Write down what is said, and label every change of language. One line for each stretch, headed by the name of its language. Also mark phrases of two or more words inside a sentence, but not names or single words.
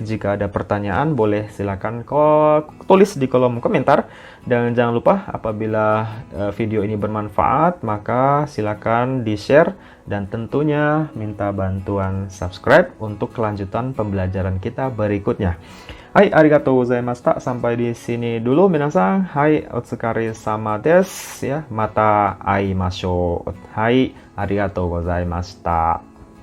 Indonesian: Jika ada pertanyaan, boleh silakan tulis di kolom komentar. Dan jangan lupa, apabila video ini bermanfaat, maka silakan di-share. Dan tentunya minta bantuan subscribe untuk kelanjutan pembelajaran kita berikutnya.
Japanese: Hai, ありがとうございました.
Indonesian: Sampai di sini dulu
Japanese: 皆さん。はい、お疲れ様ですや. また会いましょう. はい、ありがとうございました.